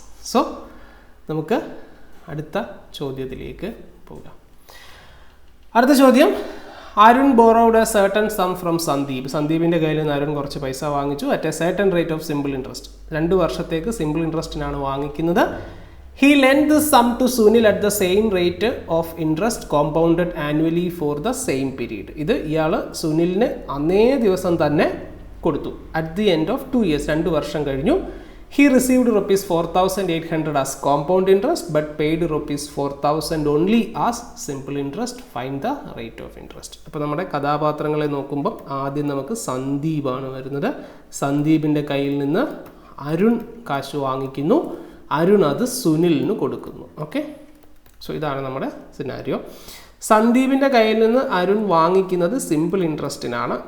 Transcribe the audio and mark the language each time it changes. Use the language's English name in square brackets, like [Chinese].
[Malayalam] So നമുക്ക് അടുത്ത ചോദ്യത്തിലേക്ക് പോകാം. അടുത്ത ചോദ്യം, [English] Arun borrowed a certain sum from Sandeep. [Malayalam] സന്ദീപിൻ്റെ കയ്യിൽ നിന്ന് അരുൺ കുറച്ച് പൈസ വാങ്ങിച്ചു [English] At a certain rate of simple interest. [Malayalam] 2 വർഷത്തേക്ക് സിമ്പിൾ ഇൻട്രസ്റ്റിനാണ് വാങ്ങിക്കുന്നത്. [English] He lent the sum to Sunil at the same rate of interest compounded annually for the same period. [Malayalam] ഇത് ഇയാൾ സുനിലിന് അന്നേ ദിവസം തന്നെ കൊടുത്തു. [English] at the end of 2 years, [Malayalam] 2 വർഷം കഴിഞ്ഞു. [English] He received rupees 4,800 as compound interest but paid rupees 4,000 only as simple interest. Find the rate of interest. [Malayalam] അപ്പോൾ നമ്മുടെ കഥാപാത്രങ്ങളെ നോക്കുമ്പോൾ ആദ്യം നമുക്ക് സന്ദീപാണ് വരുന്നത്. സന്ദീപിൻ്റെ കയ്യിൽ നിന്ന് അരുൺ കാശ് വാങ്ങിക്കുന്നു. അരുൺ അത് സുനിലിന് കൊടുക്കുന്നു. ഓക്കെ, സോ ഇതാണ് നമ്മുടെ സിനാരിയോ. സന്ദീപിൻ്റെ കയ്യിൽ നിന്ന് അരുൺ വാങ്ങിക്കുന്നത് സിമ്പിൾ ഇൻട്രസ്റ്റിനാണ്.